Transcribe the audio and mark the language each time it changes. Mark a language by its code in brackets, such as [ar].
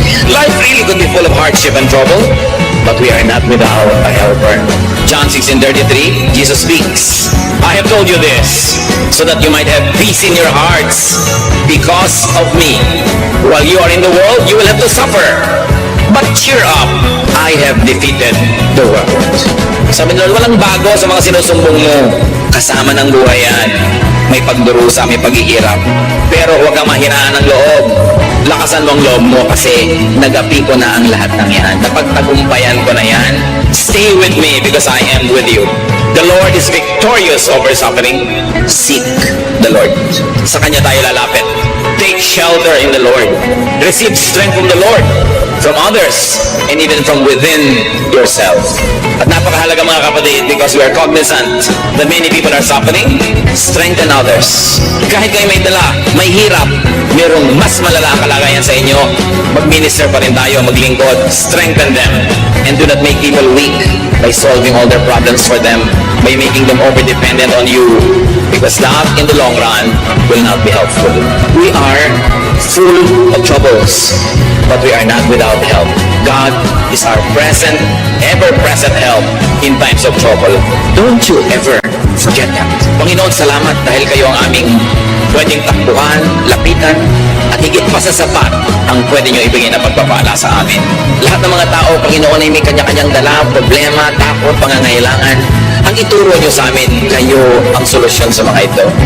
[en] Life really could be full of hardship and trouble, but we are not without a helper. John 16:33, Jesus speaks, I have told you this, so that you might have peace in your hearts because of me. While you are in the world, you will have to suffer. But cheer up, I have defeated the world. [tl] Sabi nila, walang bago sa mga sinusumbong mo. Kasama ng buhay yan. May pagdurusa, may paghihirap. Pero huwag kang mahinaan ng loob. Lakasan mo ang loob mo kasi nagapi ko na ang lahat ng yan. Napagtagumpayan ko na yan. [en] Stay with me because I am with you. The Lord is victorious over suffering. Seek the Lord. [tl] Sa Kanya tayo lalapit. [en] Take shelter in the Lord. Receive strength from the Lord, from others, and even from within yourself. [tl] At napakahalaga mga kapatid, [en] because we are cognizant that many people are suffering, strengthen others. [tl] Kahit kayo may dala, may hirap, mayroong mas malala ang kalagayan sa inyo, mag-minister pa rin tayo, maglingkod, [en] strengthen them, and do not make people weak by solving all their problems for them, by making them over-dependent on you, because that, in the long run, will not be helpful. We are full of troubles, but we are not without help. God is our present, ever-present help in times of trouble. Don't you ever forget that. [tl] Panginoon, salamat dahil kayo ang aming pwedeng takbuhan, lapitan, at higit pa sa sapat ang pwede nyo ibigay na pagpapala sa amin. Lahat ng mga tao, Panginoon, ay may kanya-kanyang dala, problema, takot, pangangailangan. Ang ituro nyo sa amin, kayo ang solusyon sa mga ito.